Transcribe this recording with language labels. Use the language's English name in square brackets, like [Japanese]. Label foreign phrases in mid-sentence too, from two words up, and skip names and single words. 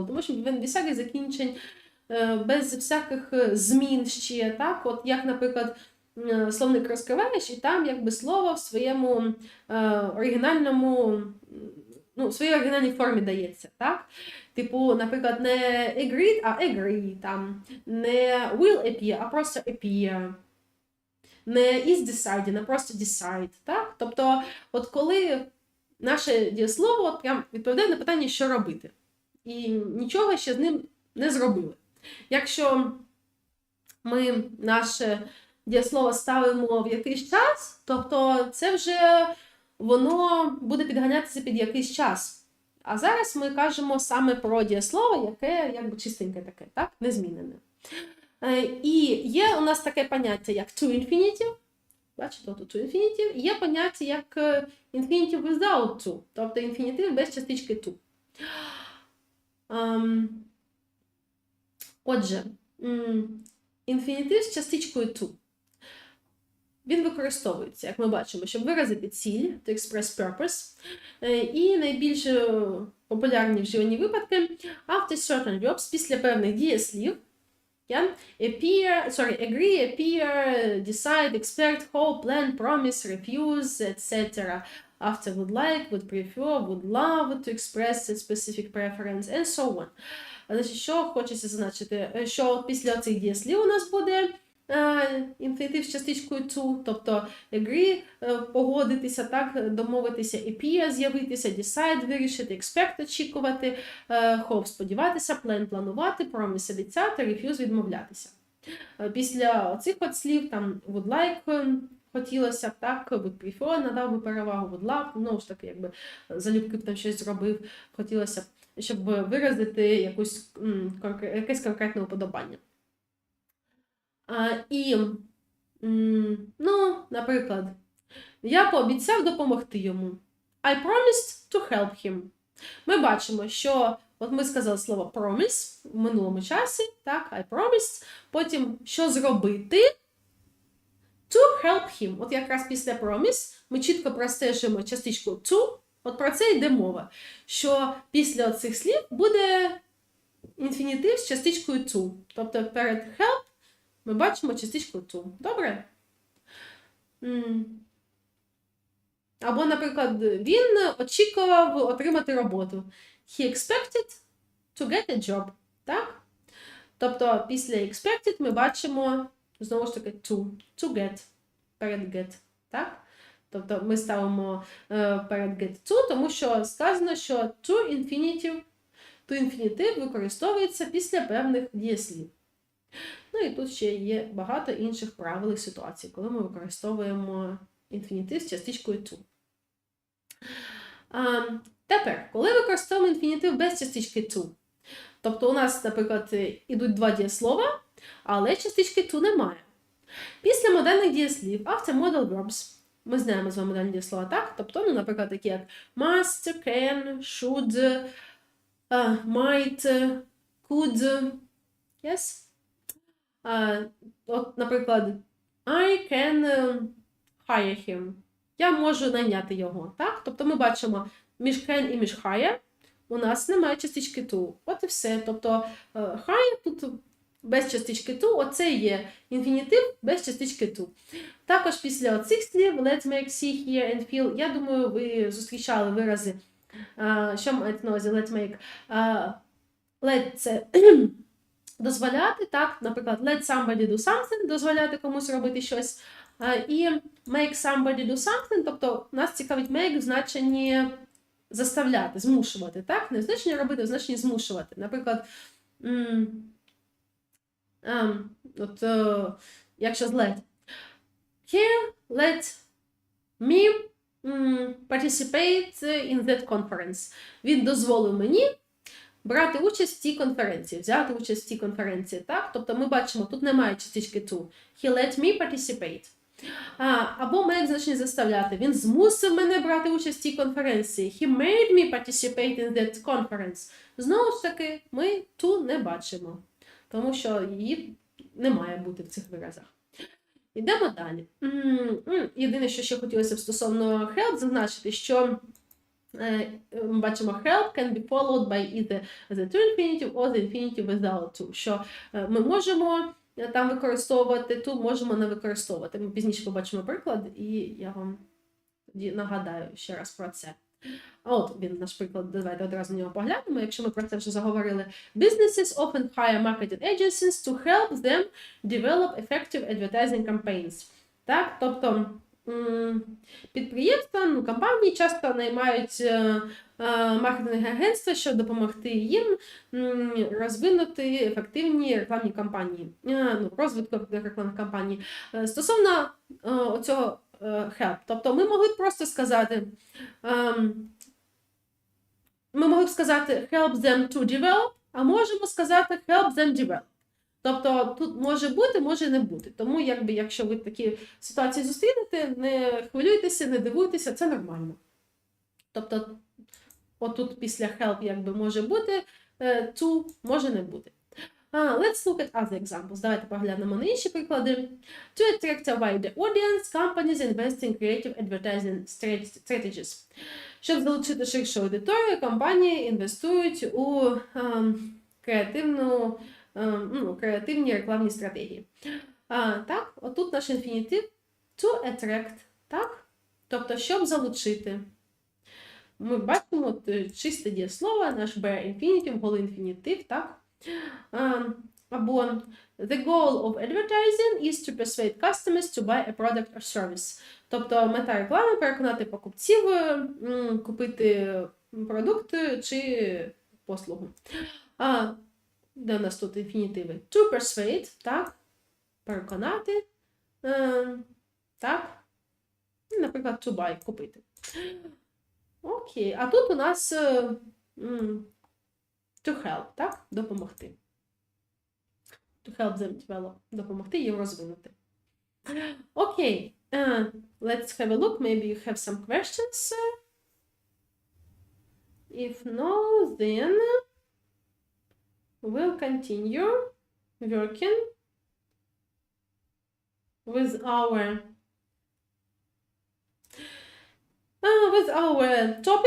[Ukrainian] Тому що він без всяких закінчень, без всяких змін ще, так? От як, наприклад, словник розкриваєш, і там якби слово в своєму оригінальному, в своїй оригінальній формі дається, так? Типу, наприклад, не agreed, а agree, там, не [English] will appear, [Ukrainian] а просто appear. [English] Не is decided, [Ukrainian] а просто decide, так? Тобто, от коли наше дієслово от прям відповідає на питання, що робити. І нічого ще з ним не зробили. Якщо ми наше дієслово ставимо в якийсь час, тобто це вже воно буде підганятися під якийсь час. А зараз ми кажемо саме про дієслово, яке якби чистеньке таке, так? Незмінене. І є у нас таке поняття, як [English] to infinitive. [Ukrainian] Бачите, тут [English] to infinitive. [Ukrainian] І є поняття, як [English] infinitive without to. [Ukrainian] Тобто інфінітив без частички to. Отже, інфінітив з частичкою to. Він використовується, як ми бачимо, щоб виразити ціль, [English] to express purpose. І найбільш популярні вживані випадки after certain verbs, [Ukrainian] після певних дієслів. [English] Yeah? Agree, appear, decide, expect, hope, plan, promise, refuse, etc. After would like, would prefer, would love, to express a specific preference, and so on. [Ukrainian] Значить, що хочеться зазначити? Що після цих дієслів у нас буде інфінітив з частичкою to, тобто agree – погодитися, так, домовитися, appear – з'явитися, decide – вирішити, expect – очікувати, hope – сподіватися, plan – планувати, promise – обіцяти, refuse – відмовлятися. Після цих от слів, там, [English] would like – [Ukrainian] хотілося б, так, [English] would prefer [Ukrainian] – надав би перевагу, [English] would love – [Ukrainian] ну ж таки, якби залюбки б там щось зробив, хотілося б, щоб виразити якесь конкретне уподобання. Ну, наприклад, я пообіцяв допомогти йому. [English] I promised to help him. [Ukrainian] Ми бачимо, що, от ми сказали слово promise в минулому часі, так, [English] I promised, [Ukrainian] потім, що зробити? [English] To help him. [Ukrainian] От якраз після promise ми чітко простежуємо частичку to, от про це йде мова, що після цих слів буде інфінітив з частичкою to. Тобто перед help ми бачимо частичку to. Добре? Або, наприклад, він очікував отримати роботу. [English] He expected to get a job. [Ukrainian] Так? Тобто після expected ми бачимо, знову ж таки, [English] to get, [Ukrainian] перед get. Так? Тобто ми ставимо перед [English] get to, [Ukrainian] тому що сказано, що to інфінітив використовується після певних дієслів. Ну і тут ще є багато інших правил і ситуацій, коли ми використовуємо інфінітив з частичкою to. Тепер, коли використовуємо інфінітив без частички to, тобто у нас, наприклад, ідуть два дієслова, але частички to немає. Після модальних дієслів, [English] after modal verbs, [Ukrainian] ми знаємо з вами модальні дієслова, так? Тобто, ну, наприклад, такі як [English] must, can, should, might, could, yes? [Ukrainian] От, наприклад, [English] I can hire him. [Ukrainian] Я можу найняти його, так? Тобто ми бачимо між can і між hire у нас немає частички to. От і все. Тобто hire тут без частички to, оце є інфінітив без частички to. Також після оцих слів [English] let's make, see, hear and feel, [Ukrainian] я думаю, ви зустрічали вирази, що мається на увазі [English] let's make. [Ukrainian] Let – це дозволяти, так, наприклад, [English] let somebody do something, [Ukrainian] дозволяти комусь робити щось, і [English] make somebody do something, [Ukrainian] тобто нас цікавить make в значенні заставляти, змушувати, так, не в значенні робити, а в значенні змушувати. Наприклад, якщо з let. [English] Here, let me participate in that conference. [Ukrainian] Він дозволив мені брати участь в цій конференції, взяти участь в цій конференції, так? Тобто ми бачимо, тут немає частички to. [English] He let me participate. [Ukrainian] Або make значення заставляти. Він змусив мене брати участь в цій конференції. [English] He made me participate in that conference. [Ukrainian] Знову ж таки, ми to не бачимо, тому що її не має бути в цих виразах. Йдемо далі. Єдине, що ще хотілося б стосовно help зазначити, що ми бачимо [English] help can be followed by either the to infinitive or the infinitive without to. [Ukrainian] Що ми можемо там використовувати to, можемо не використовувати. Ми пізніше побачимо приклад, і я вам тоді нагадаю ще раз про це. А от він, наш приклад, давайте одразу на нього поглянемо, якщо ми про це вже заговорили. [English] Businesses often hire marketing agencies to help them develop effective advertising campaigns. [Ukrainian] Так, тобто підприємства, компанії часто наймають маркетингові агентства, щоб допомогти їм розвинути ефективні рекламні кампанії, розвитку рекламних кампаній. Стосовно цього help, тобто ми могли б просто сказати, [English] help them to develop, [Ukrainian] а можемо сказати [English] help them develop. [Ukrainian] Тобто тут може бути, може не бути. Тому, якщо ви такі ситуації зустрінете, не хвилюйтеся, не дивуйтеся, це нормально. Тобто, отут після help може бути, to може не бути. [English] Let's look at other examples. [Ukrainian] Давайте поглянемо на інші приклади. [English] To attract a wider audience, companies invest in creative advertising strategies. [Ukrainian] Щоб залучити ширшу аудиторію, компанії інвестують у креативні рекламні стратегії. Так, отут наш інфінітив [English] to attract, [Ukrainian] так? Тобто, щоб залучити. Ми бачимо чисте дієслово, наш [English] bare infinitive, [Ukrainian] голий інфінітив, так? [English] Або The goal of advertising is to persuade customers to buy a product or service. [Ukrainian] Тобто мета реклами – переконати покупців купити продукт чи послугу. Де у нас тут інфінітиви? [English] To persuade, [Ukrainian] так, переконати, так, наприклад, [English] to buy, [Ukrainian] купити. Окей, а тут у нас [English] to help, [Ukrainian] так, допомогти. [English] To help them develop, [Ukrainian] допомогти їм розвинути. Окей, [English] let's have a look, maybe you have some questions. If no, then we'll continue working with our topic.